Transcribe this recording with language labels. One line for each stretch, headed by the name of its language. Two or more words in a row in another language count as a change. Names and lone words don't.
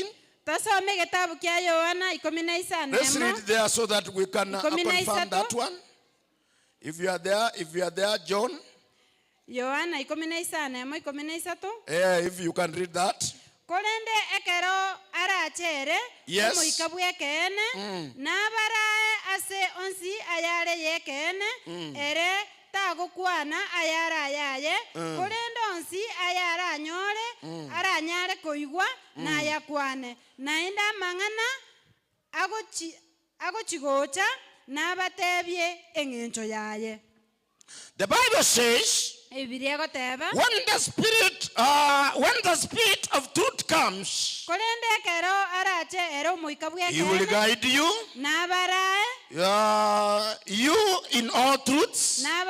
English: Let's read there so that we can confirm that one. If you are there, John. If you can read that. Yes.
Gusii: Tagokwana ayara yaye korendonsi ayara anyore aranyare koigwa na yakwane naenda mangana agochigocha na batebye engencho yaye.
English: The Bible says when the spirit of truth comes, he will guide you. You in all truths.